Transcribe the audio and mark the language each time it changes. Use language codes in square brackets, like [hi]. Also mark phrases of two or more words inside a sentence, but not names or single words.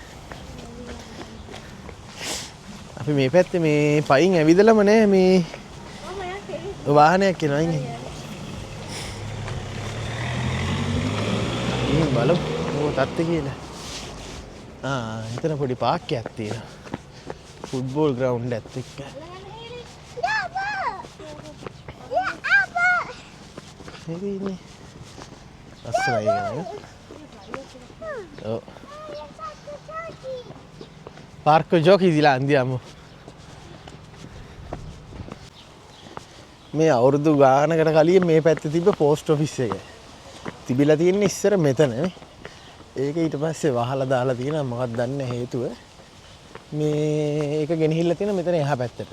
[si] අපි මේ පැත්තේ මේ පයින් ඇවිදලම නෑ මේ වාහනයක් එනවා ඉන්නේ. ඉතින් බලමු මොකක්ද තත්ත්වය කියලා. එතන පොඩි පාක් එකක් තියෙනවා. [en] football ground [si] එකත් එක්ක. [id] ini asli ya. Oh. [it] Parco giochi di là andiamo. [si] මේ අවුරුදු ගානකට කලින් මේ පැත්තේ තිබ්බ [en] post office [si] එක. තිබිලා තියෙන්නේ ඉස්සර මෙතන නේ. ඒක ඊට පස්සේ වහලා දාලා තියෙනවා මොකක්ද දන්නේ හේතුව. මේ ඒක ගෙනහිල්ලා තියෙන මෙතන එහා පැත්තට.